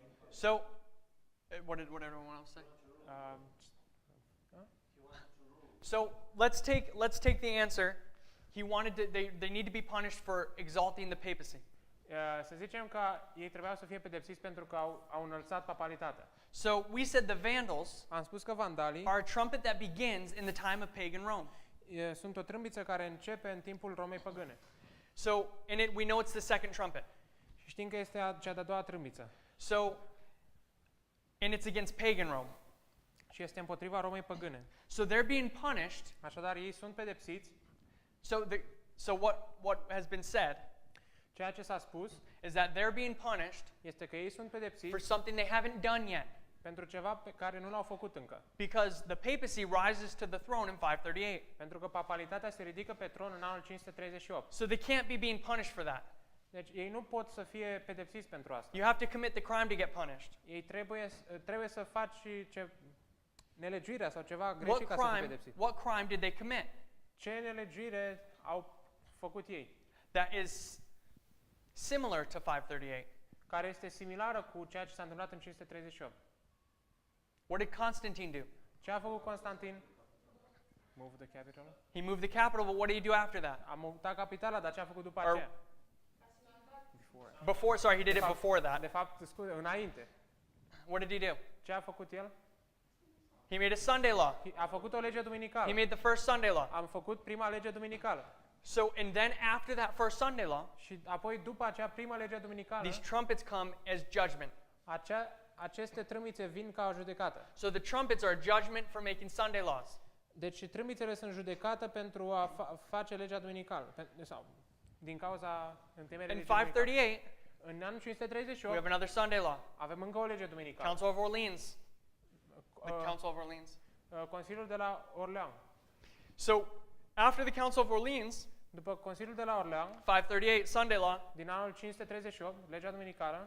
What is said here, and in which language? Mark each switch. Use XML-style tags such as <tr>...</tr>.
<en>So, what did everyone else say? So let's take the answer. He wanted to. They need to be punished for exalting the papacy.</en> <ro>Să zicem că ei trebuiau să fie pedepsiți pentru că au înălțat papalitatea.</ro> <en>So we said the Vandals</en> <ro>Am spus că vandalii</ro> <en>are a trumpet that begins in the time of pagan Rome.</en> <ro>sunt o trâmbiță care începe în timpul Romei păgâne.</ro> <en>So in it we know it's the second trumpet.</en> <ro>Și știm că este cea de-a doua trâmbiță.</ro> <en>So, and it's against pagan Rome.</en> <ro>Și este împotriva Romei păgâne.</ro> <en>So they're being punished.</en> <ro>Așadar, ei sunt pedepsiți.</ro> <en>So what has been said</en> <ro>Ceea ce s-a spus</ro> <en>is that they're being punished</en> <ro>este că ei sunt</ro> <en>for</en> <ro>pedepsiți</ro> <en>something they haven't done yet,</en> <ro>pentru ceva pe care nu l-au făcut încă.</ro> <en>because the papacy rises to the throne in 538.</en> <ro>Pentru că papalitatea se ridică pe tron în anul 538.</ro> <en>So they can't be being punished for that.</en> <ro>Deci ei nu pot să fie pedepsiți pentru asta.</ro> <en>You have to commit the crime to get punished.</en> <ro>Ei trebuie să faci nelegiuirea sau ceva greșit ca să fie pedepsit.</ro> <en>What crime did they commit?</en> <ro>Ce nelegiuire au făcut ei?</ro> <en>That is similar to 538.</en> <ro>Care este similară cu ceea ce s-a întâmplat în 538.</ro> <en>What did Constantine do?</en> <ro>Ce a făcut Constantin?</ro> <en>Move the capital? He moved the capital, but what did he do after that?</en> <ro>A mutat capitala, dar ce a făcut după</ro> <en>Or-</en> <ro>aceea?</ro> <en>Before, he did it before</en> <ro>De</ro> <en>that.</en> <ro>fapt, scuze, înainte.</ro> <en>What did he do?</en> <ro>Ce a făcut el?</ro> <en>He made a Sunday law.</en> <ro>A făcut o lege</ro> <en>He</en> <ro>duminicală.</ro> <en>made the first Sunday law.</en> <ro>Am făcut prima lege duminicală.</ro> <en>So, and then after that first Sunday law,</en> <ro>Și apoi, după acea prima lege duminicală,</ro> <en>these trumpets come as judgment.</en> <ro>aceste trâmbițe vin ca o judecată.</ro> <en>So the trumpets are a judgment for making Sunday laws.</en> <ro>Deci trâmbițele sunt judecată pentru a face legea duminicală. Sau din cauza întemeierii</ro> <en>In</en> <ro>legii duminicale.</ro> <en>538,</en> <ro>În anul</ro> <en>we</en> <ro>538</ro> <en>have another Sunday law.</en> <ro>avem încă o lege duminicală.</ro> <en>Council of Orleans. The Council of Orleans.</en> <ro>Consiliul de la Orleans.</ro> <en>So, after the Council of Orleans,</en> <ro>După Consiliul de la Orleans,</ro> <en>538 Sunday law,</en> <ro>din anul 538, legea duminicală,</ro>